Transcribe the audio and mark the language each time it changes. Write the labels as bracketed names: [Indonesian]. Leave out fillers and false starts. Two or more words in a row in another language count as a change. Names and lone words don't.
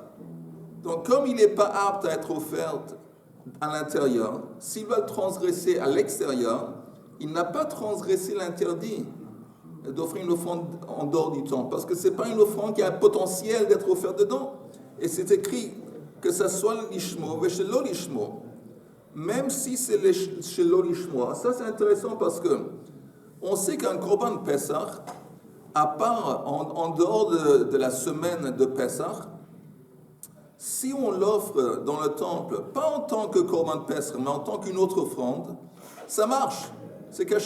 [French] Donc, comme il n'est pas apte à être offert à l'intérieur, s'il va le transgresser à l'extérieur, il n'a pas transgressé l'interdit d'offrir une offrande en dehors du temple, parce que ce n'est pas une offrande qui a un potentiel d'être offerte dedans. Et c'est écrit que ça soit le lishmo, et [Hebrew] שלא לשמו. [French] Même si c'est le [Hebrew] שלא לשמו, [French] ça c'est intéressant parce que on sait qu'un [Hebrew] קרבן פסח, [French] à part en dehors de la semaine de Pessah, si on l'offre dans le temple, pas en tant que [Hebrew] קרבן פסח, [French] mais en tant qu'une autre offrande, ça marche, c'est caché.